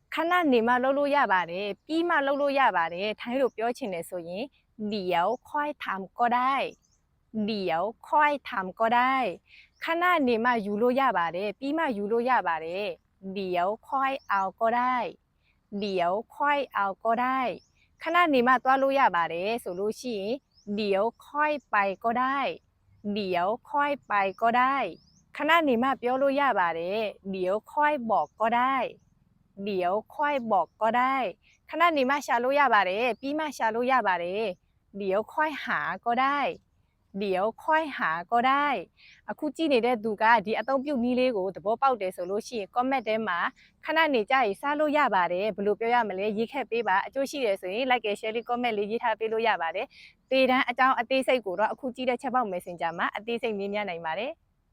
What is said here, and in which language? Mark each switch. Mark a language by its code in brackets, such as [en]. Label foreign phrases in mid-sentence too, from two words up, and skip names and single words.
[my] ခဏနေမှလှုပ်လို့ရပါတယ်ပြီးမှလှုပ်လို့ရပါတယ်ထိုင်းလိုပြောချင်တယ်ဆိုရင် [th] เดี๋ยวค่อยทำก็ได้เดี๋ยวค่อยทำก็ได้ [my] ခဏနေမှယူလို့ရပါတယ်ပြီးမှယူ လို့ရပါတယ် [th] เดี๋ยวค่อยเอาก็ได้เดี๋ยวค่อยเอาก็ได้ [my] ခဏနေမှသွားလို့ရပါတယ်ဆိုလို့ရှိရင် [th] เดี๋ยวค่อยไปก็ ได้เดี๋ยวค่อยไปก็ได้ [my] ခဏနေမှပြောလို့ရပါတယ် [th] เดี๋ยวค่อยบอกก็ได้เดี๋ยวค่อยบอก ก็ได้ [my] ခဏနေမှရှာလို့ရပါတယ်ပြီးမှရှာလို့ရပါတယ် [th] เดี๋ยวค่อยหาก็ได้เดี๋ยวค่อยหาก็ได้ [my] အခုကြည့်နေတဲ့သူကဒီအသုံးပြုနည်းလေးကိုသဘောပေါက်တယ်ဆိုလို့ရှိရင် comment ထဲမှာခဏနေကြရင်စားလို့ရပါတယ်ဘယ်လိုပြောရမလဲရေးခဲ့ပေးပါအကျိုးရှိတယ်ဆိုရင် [en] like share [my] လေး comment လေးရေးထားပေးလို့ရပါတယ်တေတန်းအကြောင်းအသေးစိတ်ကိုတော့အခုကြည့်တဲ့ချက်ပေါက် Messenger မှာအသေးစိတ်မြင်မြင်နိုင်ပါတယ်